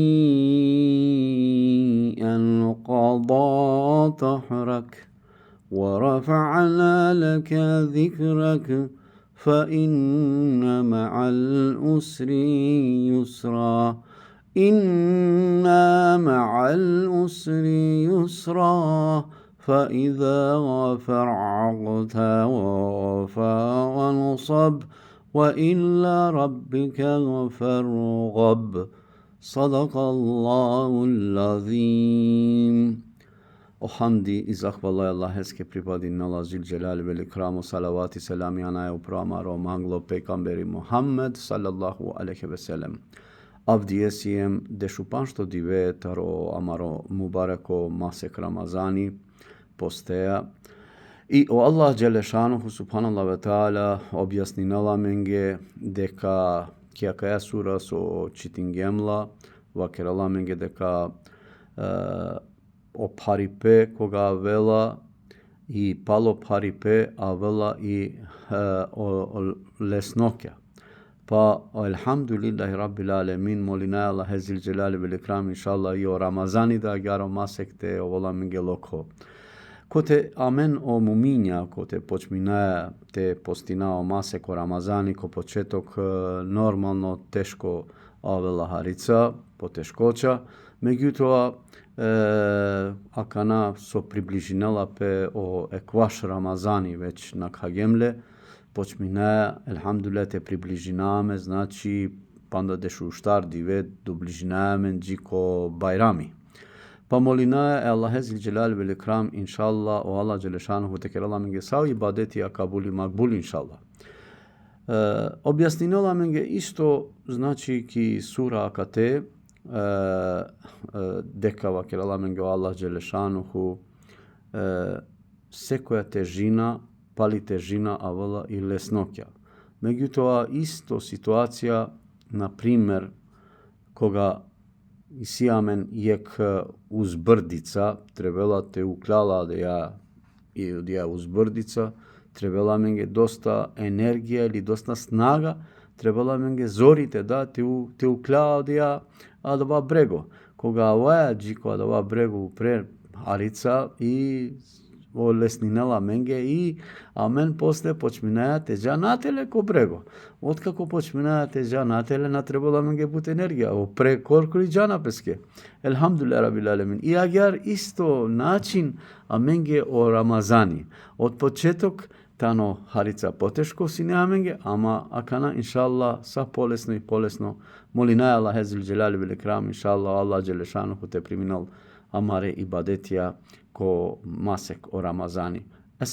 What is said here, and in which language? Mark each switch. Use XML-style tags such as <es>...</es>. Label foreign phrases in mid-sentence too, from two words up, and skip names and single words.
<ar>أنقض ظهرك ورفعنا لك ذكرك فإن مع العسر يسرا إن مع العسر يسرا فإذا فرغت فانصب وإلى ربك فارغب صدق الله العظيم.</ar> <rom>O hamdi i zahvala Allaheske pripadi na Allah</rom> <ar>ذي الجلال والإكرام</ar> <rom>salavati selami anaya upramaro manglo pejgamberi Muhammed</rom> <ar>صلى الله عليه وسلم.</ar> <rom>Avdijesiem deshupanšto divetaro amaro mubarako masek Ramazani posteja. I o</rom> <ar>الله جل شأنه سبحان الله وتعالى</ar> <rom>objasni nalamenge deka kiaka sura so čitingemla vakera lamenge deka o paripe koga vela i palo paripe a vela i o lesnokja. Pa</rom> <ar>الحمد لله رب العالمين</ar> <rom>molina</rom> <ar>الله ذي الجلال والإكرام إن شاء الله</ar> <rom>i o Ramazani da garo masekte o volamenge loko. Kote amen o muminja, kote počminaja te postina o masek o Ramazani ko</rom> <mk>početok normalno teško</mk> <rom>avela harica,</rom> <bs>poteškoća, međutim</bs> <rom>akana so približinala pe o ekvaš Ramazani već na kagemle, počminaja, elhamdulillah te približiname, znači panda dešu štar divet do bližinamen džiko bajrami. Pa molina</rom> <ar>الله ذي الجلال والإكرام إن شاء الله</ar> <rom>o</rom> <ar>الله جل شأنه</ar> <rom>tekerala menge sav ibadeti akabuli</rom> <ar>مقبول إن شاء الله.</ar> <rom>Objasnila menge isto znači ki sura akate dekava kerala menge o</rom> <ar>الله جل شأنه</ar> <mk>sekoja težina</mk> <rom>pali težina avala i lesnokja. Međutim isto situacija</rom> <bs>na primjer</bs> <rom>koga i sijamen jek uzbrdica, trebala te uklala da ja uzbrdica, trebala menge</rom> <mk>dosta energija ili dosta snaga,</mk> <rom>trebala menge zorite da te uklala da ja adava brego. Koga avaja džiko adava brego pre harica i o lesninela menge i amen posle počminaja teđa natele ko brego. Otkako počminaja teđa natele na trebala menge put energija. O pre korkoli džana peske.</rom> <ar>الحمد لله رب العالمين.</ar> <rom>I agar isto način a menge o Ramazani.</rom> <mk>Od početok</mk> <rom>tano harica poteško si ne amenge, ama akana inshallah</rom> <mk>sa polesno i polesno</mk> <rom>molinaja</rom> <ar>الله ذي الجلال والإكرام إن شاء الله الله جل شأنه</ar> <rom>te priminal amare ibadetija ko masek o Ramazani.</rom>